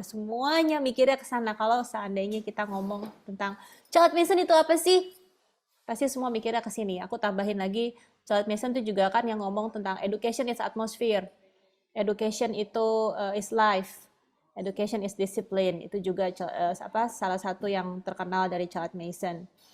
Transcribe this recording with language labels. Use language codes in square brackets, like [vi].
[id] Semuanya mikirnya ke sana. Kalau seandainya kita ngomong tentang Charlotte Mason itu apa sih? Pasti semua mikirnya ke sini. Aku tambahin lagi, Charlotte Mason itu juga kan yang ngomong tentang [en] education is atmosphere. Education [id] itu [en] is life, education is discipline. [id] Itu juga salah satu yang terkenal dari Charlotte Mason.